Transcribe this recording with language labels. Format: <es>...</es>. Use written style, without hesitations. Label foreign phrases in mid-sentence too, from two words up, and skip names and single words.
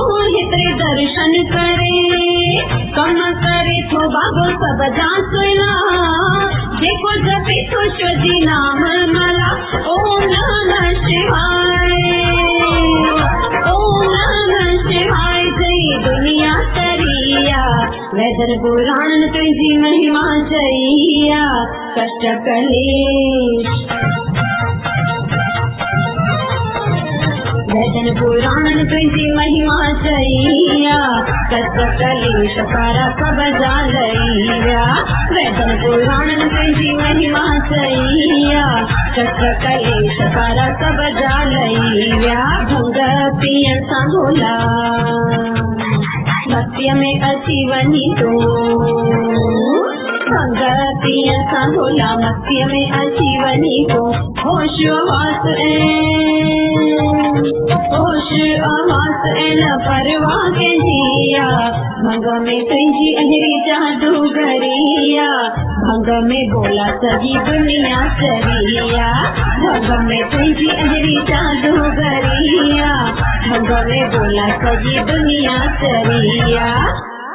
<sd>हितरे दर्शन करे कम करे थो बाबो सब जा सुना जेको जपे थो शिवजी नाम मला</sd> <sa>ओम नमः</sa> <sd>शिवाय जय दुनिया तरिया वैदर पुराण तुंहिंजी महिमा चई कष्ट कलेश वैदन पुराण तुंहिंजी महिमा चई कष्ट कलेश पारा सब जा लईया वैदन पुराण तुंहिंजी महिमा चई कष्ट कलेश पारा सब जा लईया भंग पियन सां भोला मस्तीअ में अची वञी तूं भंग पियन सां भोला मस्तीअ में अची वञी तूं होश आवास न परवाह कंहिंजी भंग में तुंहिंजी अहिड़ी जादूगरी भंग में भोला सॼी दुनिया चरी भंग में तुंहिंजी अहिड़ी जादूगरी भंग में भोला सॼी दुनिया चरी</sd>